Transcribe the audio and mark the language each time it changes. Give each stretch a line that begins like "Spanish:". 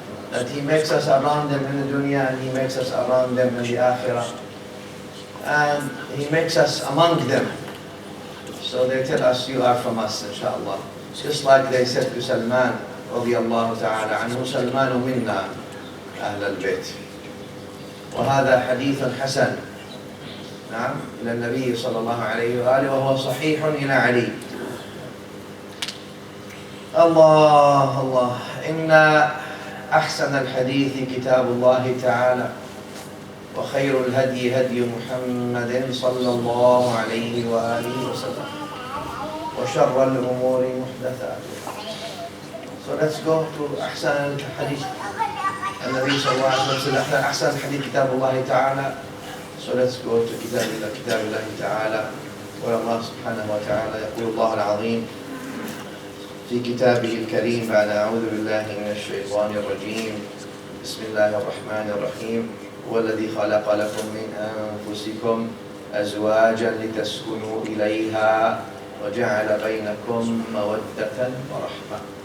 English: That He makes us around them in the dunya and He makes us around them in the akhirah. And He makes us among them. So they tell us, you are from us, inshallah. Just like they said to Salman, radiyallahu ta'ala anhu, Salmanu minna, أهل البيت.
Arabic: وهذا حديث حسن نعم إلى النبي صلى الله عليه وآله وهو صحيح إلى علي. الله إن أحسن الحديث كتاب الله تعالى وخير الهدي هدي محمد صلى الله عليه وآله وسلم وشر الأمور محدثاتها.
English: So let's go to
Arabic: أحسن الحديث. النبي صلى الله عليه وسلم أحسن الحديث كتاب الله تعالى.
English: So let's go to
Arabic: كتاب الله تعالى. والله سبحانه وتعالى يقول الله العظيم في كتابه الكريم بعد أعوذ بالله من الشيطان الرجيم بسم الله الرحمن الرحيم هو الذي خلق لكم من أنفسكم أزواجا لتسكنوا إليها وجعل بينكم مودة ورحمة.